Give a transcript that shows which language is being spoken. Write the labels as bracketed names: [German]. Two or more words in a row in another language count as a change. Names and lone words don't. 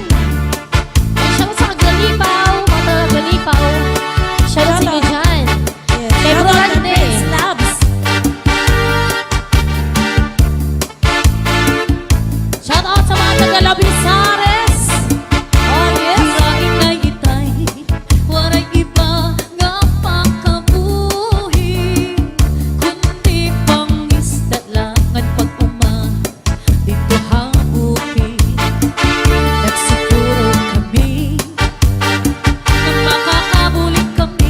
[English] Shout out [Waray] sa Kagalipaw. Mga Kagalipaw. [English] Shout out [Waray] sa inyo dyan. [English] Yes, [Waray] Kay [English] shout out [Waray] Rolande. [English] to Prince Labs. Shout out [Waray] sa mga taga Labisares. [English] Oh yes. [Waray] Hirain na itay, waray iba nga pakabuhi. Kundi pangisda lang ang pag-uma, dito habuki. [Filipino] Nagsiguro kami na makakabulit kami.